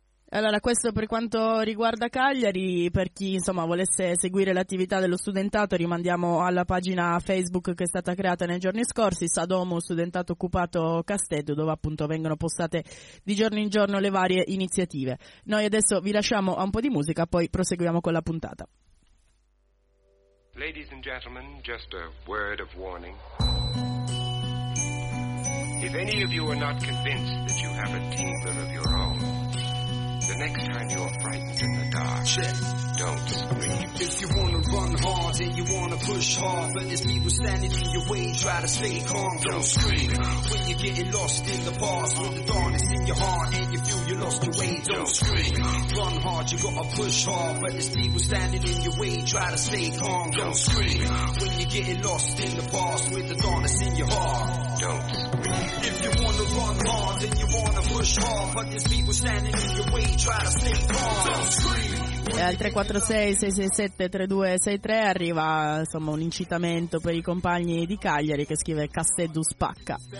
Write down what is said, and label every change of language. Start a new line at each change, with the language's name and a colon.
Italian: Allora, questo per quanto riguarda Cagliari. Per chi insomma volesse seguire l'attività dello studentato, rimandiamo alla pagina Facebook che è stata creata nei giorni scorsi, Sadomo Studentato Occupato Casteddu, dove appunto vengono postate di giorno in giorno le varie iniziative. Noi adesso vi lasciamo a un po' di musica, poi proseguiamo con la puntata.
English: Ladies and gentlemen, just a word of warning. If any of you are not convinced that you have a tingle of your own, the next time you're frightened in the dark, check. Don't scream. If you wanna run hard and you wanna push hard, but there's people standing in your way, try to stay calm. Don't scream. When you're getting lost in the bars, when the darkness in your heart and you feel you lost your way, don't scream. Run hard, you gotta push hard, but there's people standing in your way, try to stay calm. Don't scream. When you're getting lost in the bars, when the darkness in your heart. Don't scream. If you wanna run hard and you wanna push hard, but there's people standing in your way, try to stay calm. Don't scream.
Italian: E al 346-667-3263 arriva insomma un incitamento per i compagni di Cagliari che scrive Casteddu spacca.